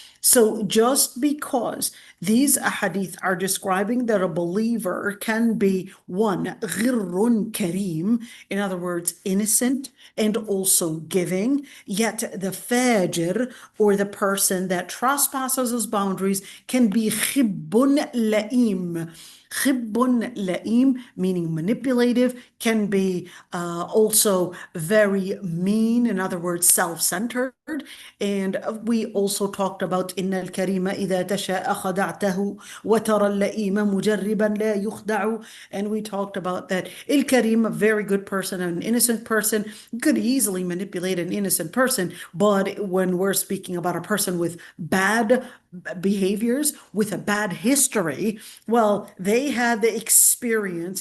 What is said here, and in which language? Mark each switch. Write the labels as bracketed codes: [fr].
[en] So just because these ahadith are describing that a believer can be one, غِرٌ كريم, in other words, innocent and also giving, yet the fajr, or the person that trespasses his boundaries, can be khibbun la'im. Khibbun la'im, meaning manipulative, can be also very mean, in other words, self-centered. And we also talked about [ar] إن الكريم إذا تشاء خدعته وترى اللئيم مجربا لا يخدع. [en] And we talked about that al-Karim, a very good person, an innocent person, could easily manipulate an innocent person. But when we're speaking about a person with bad behaviors, with a bad history, well, they had the experience.